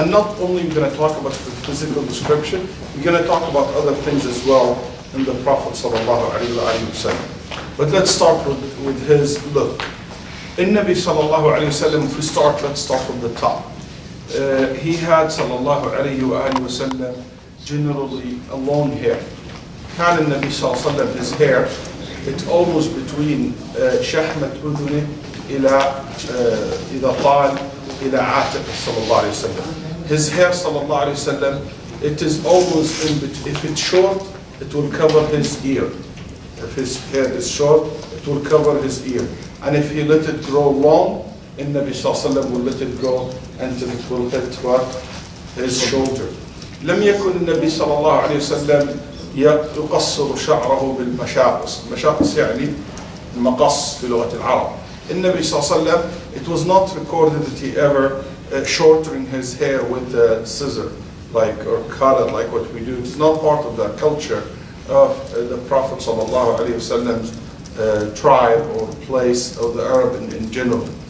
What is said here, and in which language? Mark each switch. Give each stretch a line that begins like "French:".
English: And not only we're going to talk about the physical description, we're going to talk about other things as well in the Prophet ﷺ. But let's start with his look. In Nabi sallallahu alayhi wa sallam, if we start, let's start from the top. He had sallallahu alayhi wa sallam generally a long hair.
Arabic: كان النبي صلى الله عليه وسلم,
English: his hair, it's almost between
Arabic: شحمة أذنه إذا طال إلى عاتق صلى الله عليه وسلم.
English: His hair sallallahu alayhi wa sallam, it is almost in between. If it's short, it will cover his ear. If his hair is short, it will cover his ear. And if he let it grow long, Nabi sallallahu alayhi wa sallam will let it grow until it will hit what? His shoulder.
Arabic: لم يكن النبي صلى الله عليه وسلم يقصر شعره بالمشاقص. المشاقص يعني المقص في لغة العرب. النبي صلى الله عليه وسلم,
English: it was not recorded that he ever shortened his hair with a scissor, or cut it like what we do. It's not part of the culture of the Prophet sallallahu alayhi wa sallam's tribe or place of the Arab in general.